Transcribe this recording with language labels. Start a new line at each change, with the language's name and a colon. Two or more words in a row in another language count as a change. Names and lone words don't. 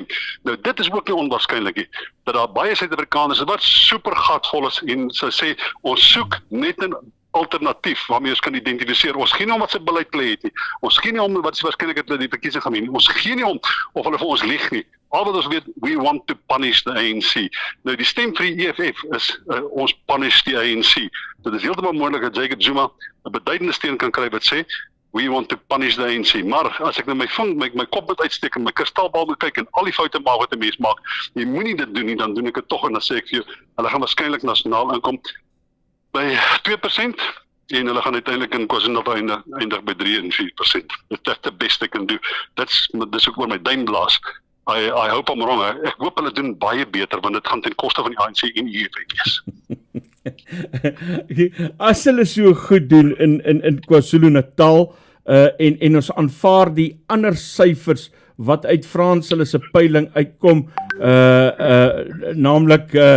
Afrikaans: Nou dit is ook nie onwaarskynlik nie, dat daar baie Suid-Afrikaners is wat super gatvol is en sy sê, ons soek net 'n alternatief waarmee ons kan identifiseer. Ons gee nie om wat sy beleid het nie. Ons gee nie om wat sy waarskynlik het die verkiesing gaan wen. Ons gee nie om of hulle vir ons lieg nie. Al wat ons weet,
English: we want to punish the ANC.
Afrikaans: Nou die stem vir die EFF is ons punish die ANC. Dit is heeltemal moontlik dat Jacob Zuma 'n beduidende steun kan kry wat sê
English: we want to punish the ANC.
Afrikaans: Maar as ek nou my kop moet uitsteek en my kristalbal moet kyk en al die foute maak wat 'n mens maak, jy moenie dit doen nie, dan doen ek dit tog en dan sê ek vir jou, hulle gaan waarskynlik nasionaal inkom by 2% en hulle gaan uiteindelik in KwaZulu-Natal eindig by 3 en 4%. Dit is die beste ek kan doen. Dis ook oor my duimblaas.
English: I hope I'm wrong.
Afrikaans: Ek hoop hulle doen baie beter, want dit gaan ten koste van die ANC en die EFF. As hulle so goed doen in KwaZulu-Natal, en ons aanvaar die ander syfers wat uit Frans hulle se peiling uitkom, naamlik